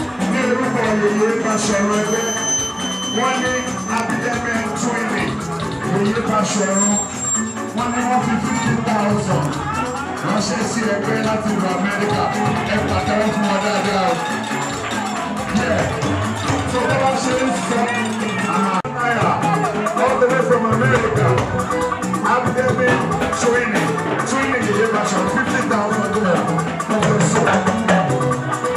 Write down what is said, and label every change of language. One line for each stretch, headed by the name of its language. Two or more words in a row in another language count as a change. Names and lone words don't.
Yoruba: Ní orúkọ Yèyé Baṣọ̀run ẹgbẹ́, wọ́n ní Abidjan twinning, Yèyé Baṣọ̀run. Wọ́n ní wọ́n fi fifty thousand ránṣẹ́ sí ẹgbẹ́ láti ìlú Amẹ́ríkà. Ẹ pàtẹ́wọ́ fún wọn dáadáa o. Yeah. So, bá wá ṣe ń sọ, àmà náírà,
English: all the way from America, Abidjan twinning, twinning Yèyé Baṣọ̀run, fifty thousand naira. God bless you.